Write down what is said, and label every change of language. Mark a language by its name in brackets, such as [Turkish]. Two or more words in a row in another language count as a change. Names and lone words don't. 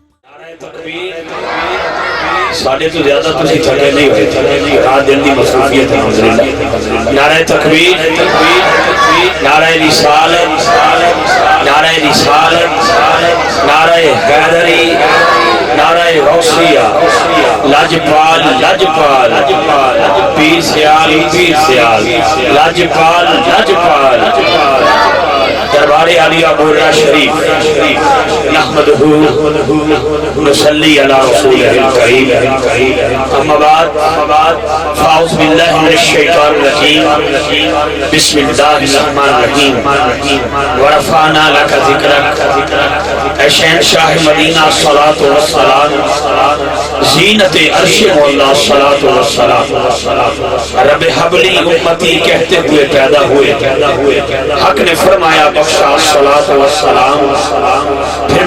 [Punjabi] ساڑھے تو زیادہ تسی چھٹے نہیں ہوئے، رات دن دی مصروفیت ہے حضرین، نعرہ تکبیر، نعرہ رسالت، نعرہ رسالت، نعرہ حیدری، نعرہ غوثیہ، لاجپال لاجپال، پیر سیال پیر سیال، لاجپال لاجپال، دربار عالیہ بورہ شریف نحمدہ [Arabic] نصلی علی رسولہ الکریم اما بعد فاعوذ باللہ من الشیطان الرجیم بسم اللہ الرحمن الرحیم ورفعنا لک ذکرک [Urdu] اے شہنشاہ مدینہ [Arabic] صلاۃ والسلام زینت [Urdu] عرش مولا [Arabic] صلاۃ والسلام رب حبلی امتی [Urdu] کہتے ہوئے پیدا ہوئے حق نے فرمایا بخشا [Arabic] صلاۃ والسلام [Urdu] پھر